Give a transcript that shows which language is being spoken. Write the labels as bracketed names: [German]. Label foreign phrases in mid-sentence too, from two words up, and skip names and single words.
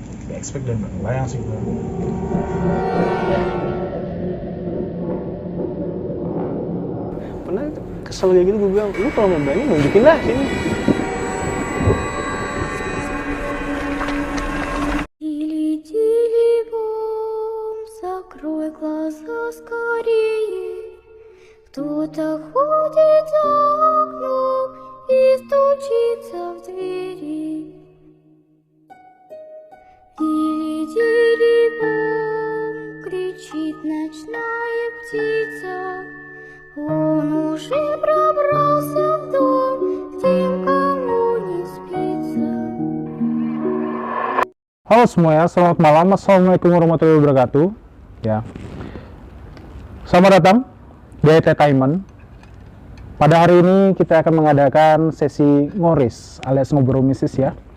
[Indonesian] gak expect dan gak bayang sih gue. Pernah kesel kayak gitu gue bilang, lu kalau mau berani nunjukin lah sini. [Russian] Закрой глаза скорее. Кто-то ходит за окном и стучится в двери. Дили-дили-бом, кричит ночная птица. Он уже пробрался в дом, где никому не спится. [Indonesian] Halo semuanya, selamat malam. [Arabic] السلام عليكم ورحمة الله وبركاته. [Indonesian] Ya, selamat datang di Entertainment. Pada hari ini kita akan mengadakan sesi ngoris alias ngobrol mistis ya.